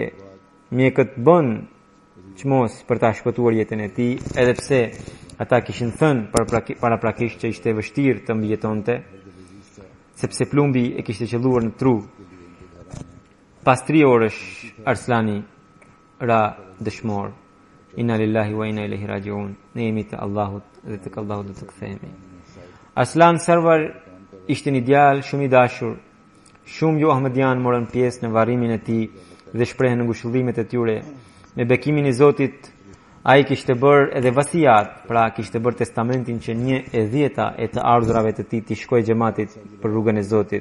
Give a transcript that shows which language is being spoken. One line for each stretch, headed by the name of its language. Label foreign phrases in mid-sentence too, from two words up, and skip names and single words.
Albanian: Mjekët bën çmos për ta shpëtuar jetën e tij, edhe pse ata kishin thënë paraprakisht që ishte vështirë të mbijetonte, sepse plumbi e kishte qelluar në tru. Pas 3 orësh Arslani ra dëshmor.
Arabic: إنا لله وإنا إليه راجعون.
Albanian: Ne jemi të Allahut dhe tek Allahu do të kthehemi. Arslan Sarvar ishte një djalë shumë i dashur. Shumë jo ahmedian morën pjesë në varrimin e tij dhe shprehen ngushëllimet e tyre. Me bekimin e Zotit, ai kishte bërë edhe vasiat, pra kishte bërë testamentin që 1/10 e të ardhurave të tij t'i shkojë xhamatit për rrugën e Zotit.